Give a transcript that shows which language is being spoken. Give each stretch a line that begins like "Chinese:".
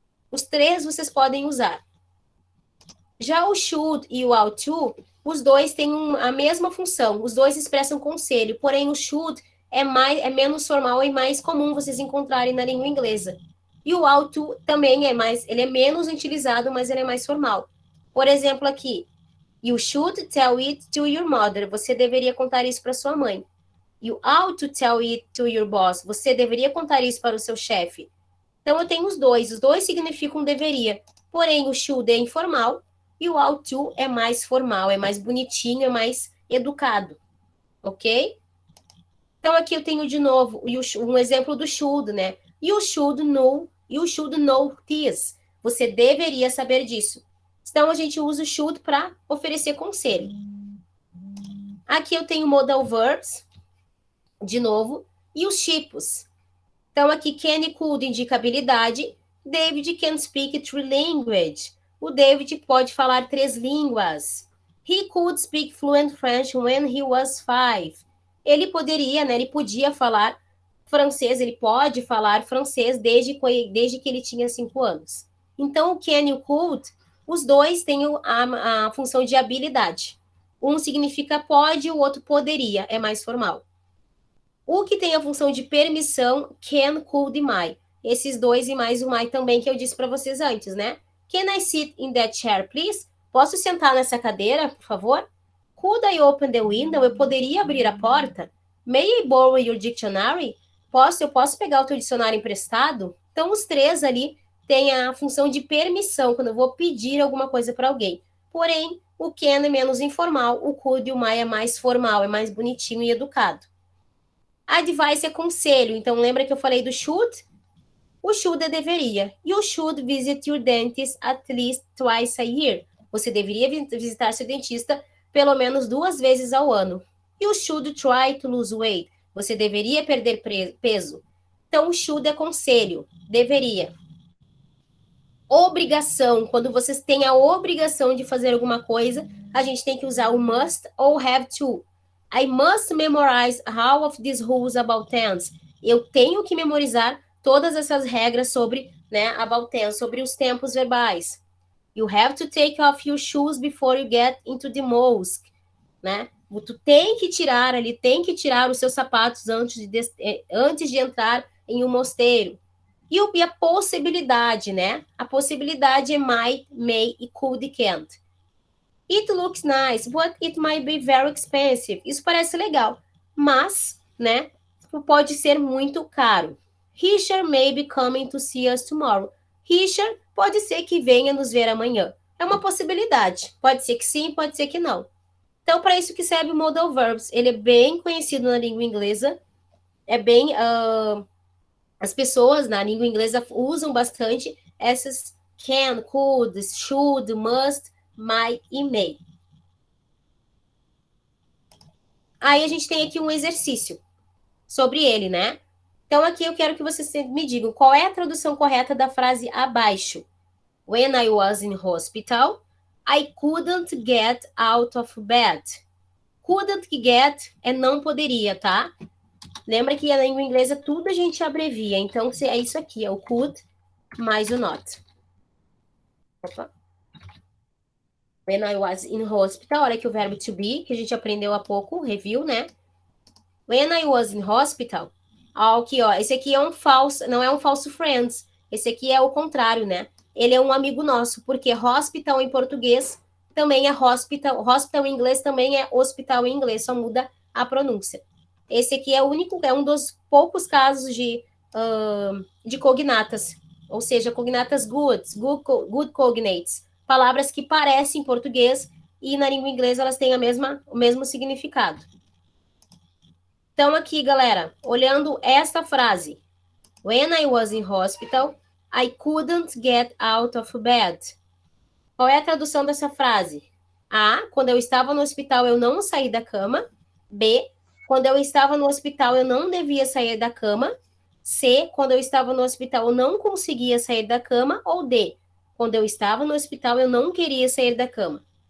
Portuguese: Os três vocês podem usar. Já o should e o ought to, os dois têm a mesma função. Os dois expressam conselho, porém o should é menos formal e mais comum vocês encontrarem na língua inglesa. E o ought to também ele é menos utilizado, mas ele é mais formal. Por exemplo, aqui,
English: you should tell it to your mother.
Portuguese: Você deveria contar isso para sua mãe.
English: You ought to tell it to your boss.
Portuguese: Você deveria contar isso para o seu chefe. Então, eu tenho os dois significam deveria. Porém, o should é informal e o ought to é mais formal, é mais bonitinho, é mais educado. Ok? Então, aqui eu tenho de novo um exemplo do should, né?
English: You should know this.
Portuguese: Você deveria saber disso. Então, a gente usa o should para oferecer conselho. Aqui eu tenho modal verbs, de novo, e os tipos. Então, aqui, can e could indica habilidade.
English: David can speak 3 languages.
Portuguese: O David pode falar 3 línguas.
English: He could speak fluent French when he was 5.
Portuguese: Ele poderia, né? Ele podia falar francês, ele pode falar francês desde que ele tinha 5 anos. Então, o can e o could, os dois têm a função de habilidade. Um significa pode, o outro poderia, é mais formal. O que tem a função de permissão, can, could e may. Esses dois e mais o may também que eu disse para vocês antes, né?
English: Can I sit in that chair, please?
Portuguese: Posso sentar nessa cadeira, por favor?
English: Could I open the window?
Portuguese: Eu poderia abrir a porta?
English: May I borrow your dictionary?
Portuguese: Eu posso pegar o teu dicionário emprestado? Então, os três ali têm a função de permissão, quando eu vou pedir alguma coisa para alguém. Porém, o can é menos informal, o could e o may é mais formal, é mais bonitinho e educado. Advice é conselho. Então, lembra que eu falei do should? O should é deveria.
English: You should visit your dentist at least twice a year.
Portuguese: Você deveria visitar seu dentista pelo menos 2 vezes ao ano.
English: You should try to lose weight.
Portuguese: Você deveria perder peso. Então, o should é conselho. Deveria. Obrigação. Quando vocês têm a obrigação de fazer alguma coisa, a gente tem que usar o must ou have to.
English: I must memorize all of these rules about tense.
Portuguese: Eu tenho que memorizar todas essas regras sobre, né,
English: about tense,
Portuguese: sobre os tempos verbais.
English: You have to take off your shoes before you get into the mosque, né?
Portuguese: Tu tem que tirar os seus sapatos antes de entrar em um mosteiro. E a possibilidade, né? A possibilidade é might, may e could e can't.
English: It looks nice, but it might be very expensive.
Portuguese: Isso parece legal, mas, né, pode ser muito caro.
English: Richard may be coming to see us tomorrow.
Portuguese: Richard pode ser que venha nos ver amanhã. É uma possibilidade. Pode ser que sim, pode ser que não. Então, para isso que serve o modal verbs. Ele é bem conhecido na língua inglesa. As pessoas na língua inglesa usam bastante essas can, could, should, must, might e may. Aí a gente tem aqui um exercício sobre ele, né? Então aqui eu quero que vocês me digam qual é a tradução correta da frase abaixo.
English: When I was in hospital, I couldn't get out of bed.
Portuguese: Couldn't get é não poderia, tá? Lembra que na língua inglesa tudo a gente abrevia. Então é isso aqui, é o could mais o not. Opa.
English: When I was in hospital,
Portuguese: olha aqui o verbo to be, que a gente aprendeu há pouco, review, né?
English: When I was in hospital,
Portuguese: aqui, ó, esse aqui é um falso, não é um falso friends, esse aqui é o contrário, né? Ele é um amigo nosso, porque hospital em português também é hospital, hospital em inglês também é hospital em inglês, só muda a pronúncia. Esse aqui é o único, é um dos poucos casos de cognatas, ou seja, cognatas good cognates, palavras que parecem português e na língua inglesa elas têm o mesmo significado. Então aqui, galera, olhando esta frase,
English: when I was in hospital, I couldn't get out of bed.
Portuguese: Qual é a tradução dessa frase? A, quando eu estava no hospital eu não saí da cama. B, quando eu estava no hospital eu não devia sair da cama. C, quando eu estava no hospital eu não conseguia sair da cama. Ou D, quando eu estava no hospital eu não queria sair da cama.